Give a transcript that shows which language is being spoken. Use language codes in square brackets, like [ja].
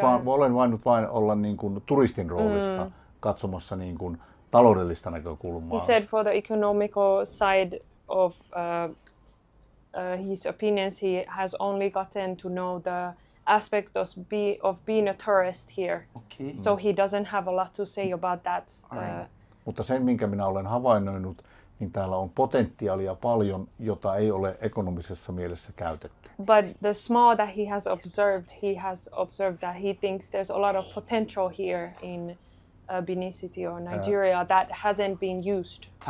[fi] Olen voinut vain olla turistin roolista katsomassa taloudellista näkökulmaa. [en] He said for the economical side of his opinions, he has only gotten to know the aspect of being a tourist here. Okay. So he doesn't have a lot to say about that. Alright. [fi] Mutta sen, minkä minä olen havainnoinut, niin täällä on potentiaalia paljon, jota ei ole ekonomisessa mielessä käytetty. [en] But the small that he has observed that he thinks there's a lot of potential here in Benin City or Nigeria that hasn't been used.